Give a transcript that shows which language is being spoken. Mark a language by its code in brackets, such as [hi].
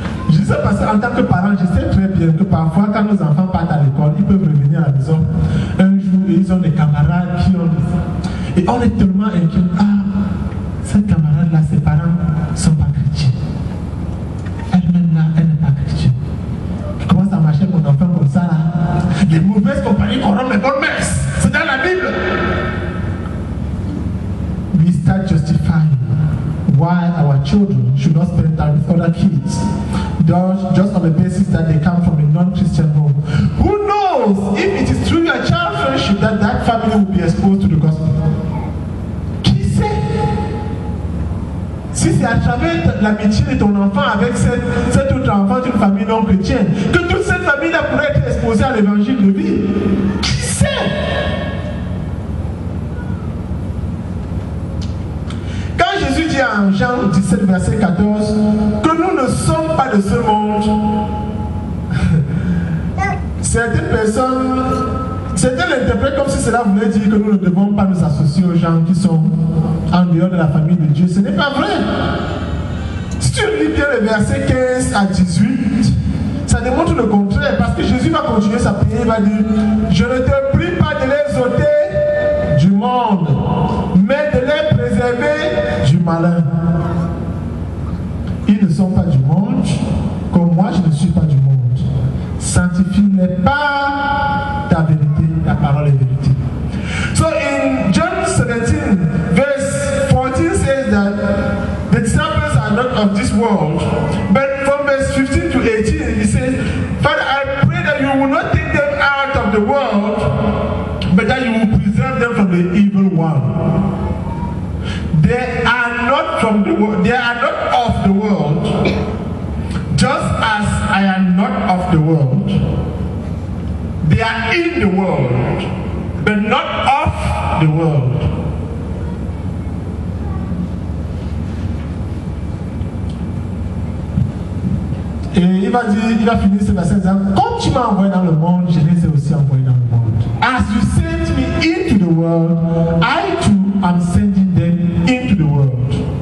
[fr] Je sais parce qu'en tant que parent, je sais très bien que parfois quand nos enfants partent à l'école, ils peuvent revenir à la maison un jour et ils ont des camarades qui ont des... Et on est tellement inquiet. Ah, cette camarade-là, ses parents ne sont pas chrétiens. Elle-même là, elle n'est pas chrétienne. Je commence à marcher mon enfant comme ça là. Les mauvaises compagnies corrompent les bonnes mères. C'est dans la Bible. [en] We start justifying why our children should not spend time with other kids, just on the basis that they come from a non-Christian home. Who knows if it is through your child friendship that that family will be exposed to the gospel? [fr] Qui sait? Si c'est à travers l'amitié de ton enfant avec cet autre enfant d'une famille non chrétienne que toute cette famille-là pourrait être exposée à l'évangile de vie, qui sait? Quand Jésus dit en Jean 17, verset 14, que nous ne sommes pas de ce monde, certaines personnes, certains l'interprètent comme si cela voulait dire que nous ne devons pas nous associer aux gens qui sont en dehors de la famille de Dieu. Ce n'est pas vrai. Si tu lis bien les versets 15 à 18, ça démontre le contraire, parce que Jésus va continuer sa prière, il va dire, je ne te prie pas de les ôter du monde, mais de les préserver du malin. Ils ne sont pas du monde, comme moi je ne suis pas du monde. Sanctifie-les par ta vérité, ta parole est vérité. [en] So in John 17, verse 14 says that the disciples are not of this world. But from verse 15 to 18, he says, Father, I pray that you will not take them out of the world, but that you will preserve them from the evil one. They are not from the world, they are not of the world, just as I am not of the world. They are in the world, but not of the world. [fr] Et il va finir ce verset en disant, comme tu m'as envoyé dans le monde, je les ai aussi envoyés dans le monde. [en] As you sent me into the world, I too am sending them into the world.